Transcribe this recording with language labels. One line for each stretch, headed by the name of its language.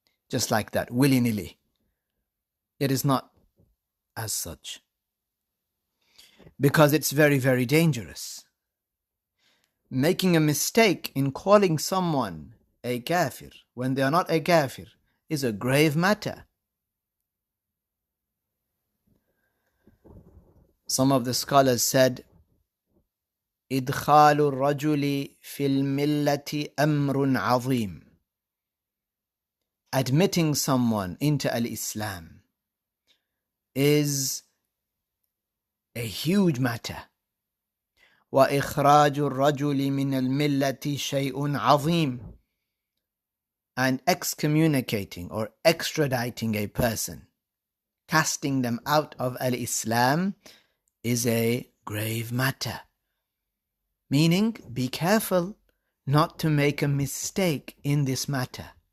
English: Just like that, willy-nilly. It is not as such. Because it's very, very dangerous. Making a mistake in calling someone a kafir when they are not a kafir is a grave matter. Some of the scholars said,
Arabic: إدخال الرجل في الملة أمر عظيم.
English: Admitting someone into al-Islam is a huge matter.
Arabic: وإخراج الرجل من الملة شيء عظيم.
English: And excommunicating or extraditing a person, casting them out of al-Islam, is a grave matter. Meaning, be careful not to make a mistake in this matter.